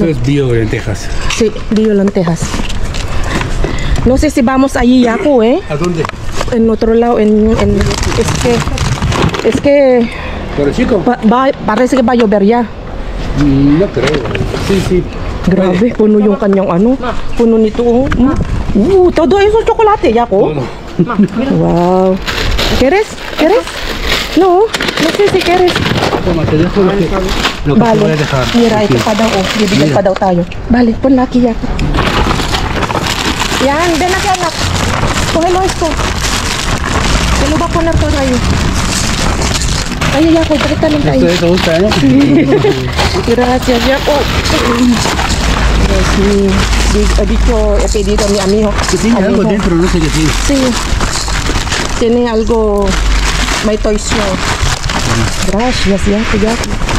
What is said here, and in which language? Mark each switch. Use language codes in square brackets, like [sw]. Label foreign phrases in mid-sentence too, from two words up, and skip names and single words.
[es] Esto es bio lentejas. Sí, bio lentejas. No sé si vamos allí, Jaco, ¿A dónde? En otro lado, es que ¿Por el chico? parece que va a llover ya. No creo. Sí. [tl] Grabe, puno yung kanyang ano. Puno nito. [es] Todo eso chocolate, Yako. Todo. Wow. ¿Quieres? ¿Quieres? No, no sé si quieres. Toma, te dejo lo que te voy a Vale. dejar. Mira, [tl] ito [es] Aquí. [tl] pa daw. Oh. Bibigyan pa daw tayo. [es] Vale, ponla aquí, Yako. Yan, ven aquí, anak. Cógelo esto. Te lo va a poner todo ahí. [tl] Ay, Yako, pakita lang tayo. [es] ¿Esto te gusta, no? Gracias, Yako. Sí, ha dicho, he pedido a mi amigo. Que tiene algo amigo. dentro, no sé qué tiene. Sí, tiene algo, [tl] may toys show. [es] Gracias, Yako.